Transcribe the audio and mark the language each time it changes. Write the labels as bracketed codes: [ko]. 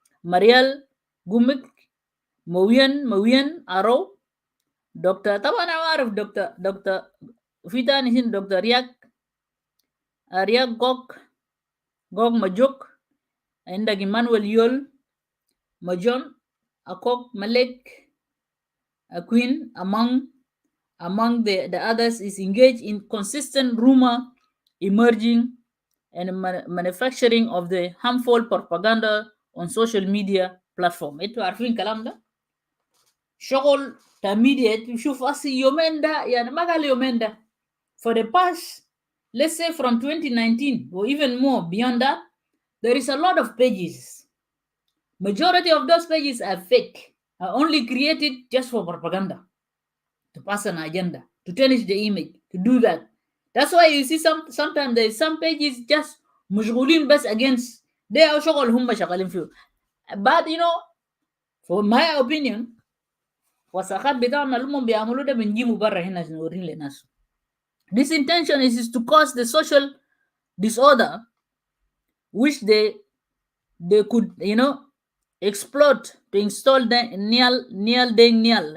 [ar] مريال قومك موين ارو. دكتور طبعا انا عارف دكتور في تاني هنا دكتور رياك جوك مجوك. عندك [en] Emmanuel يول مجون اكوك ملك queen among the others is engaged in consistent rumor emerging and manufacturing of the harmful propaganda on social media platform. [ar] انتوا عارفين الكلام ده شغل media. تشوف أصي يومين ده [en] يعني ما قال يومين ده for the past let's say from 2019 or even more beyond that there is a lot of pages. Majority of those pages are fake, are only created just for propaganda, to pass an agenda, to tarnish the image, to do that. That's why you see sometimes there is some pages just [ar] مشغولين بس [en] against they are [ar] شغل هم شغالين فيه. [en] But you know, for my opinion, [ar] وساخات بتاعنا اللي هم بيعملوا ده بنجيبوا برا هنا نورين للناس. [en] This intention is to cause the social disorder which they could exploit to install نيال دين نيال.